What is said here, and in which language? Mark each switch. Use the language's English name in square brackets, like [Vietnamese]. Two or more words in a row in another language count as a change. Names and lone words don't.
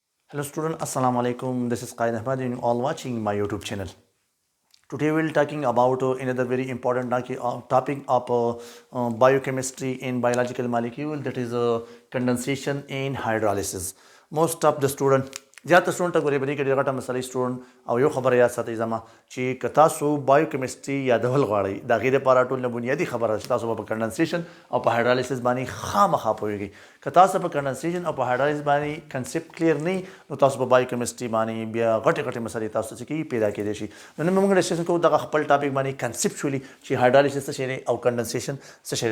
[English] Hello student, [Arabic] السلام عليكم. [English] This is Qaid Ahmad and you all watching my YouTube channel. Today we'll talking about another very important topic of biochemistry in biological molecule, that is condensation and hydrolysis. Most of the student [Pashto] زیاته سټوډنټ ته ګورې بری کې ډېر غټه مسلې سټوډنټ او یو خبره یاد ساتئ زما چې که تاسو بایوکیمسټري یادول غواړئ د هغې دپاره ټول نه بنیادي خبره ده چې تاسو به په کنډنسیشن او په هایډرالیسس باندې خامخا پوهېږئ که تاسو په کنډنسیشن او په هایډرالیسس باندې [English] concept clear [Pashto] نه وي نو تاسو په بایوکیمسټري باندې بیا غټې غټې مسلې تاسو څه کېږي پیدا کېدای شي نو نن موږ ډسکشن کوو دغه خپل ټاپک باندې کنسپچولی چې هایډرالیسس څه شی دی او کنډنسیشن څه شی